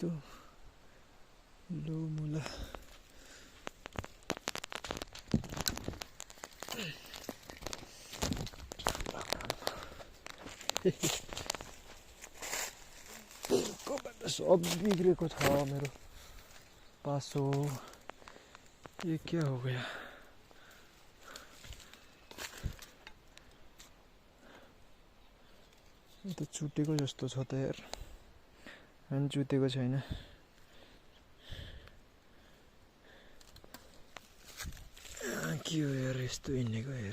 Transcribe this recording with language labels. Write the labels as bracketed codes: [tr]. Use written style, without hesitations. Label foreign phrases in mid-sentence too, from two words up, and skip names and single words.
[ne] लो मुला सब बिग्रेको छ मेरो पासो। [hi] ये क्या हो गया? [ne] यो त चुटेको जस्तो छ त यार। अनि चुटेको छैन। के हो यार यस्तो हिँडेको हेर।